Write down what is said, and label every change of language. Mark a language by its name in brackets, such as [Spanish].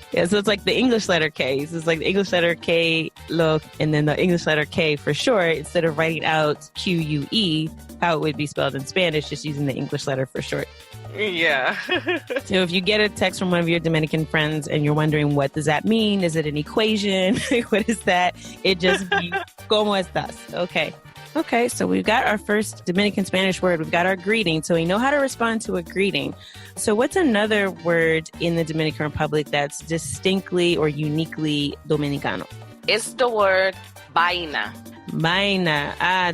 [English] Yeah, so it's like the English letter K. So it's like the English letter K, lo, and then the English letter K for short, instead of writing out Q-U-E, how it would be spelled in Spanish, just using the English letter for short. Yeah. So if you get a text from one of your Dominican friends and you're wondering, what does that mean? Is it an equation? What is that? It just means, [Spanish] ¿cómo estás? [English] Okay, so we've got our first Dominican Spanish word. We've got our greeting. So we know how to respond to a greeting. So what's another word in the Dominican Republic that's distinctly or uniquely Dominicano? It's the word vaina. Vaina.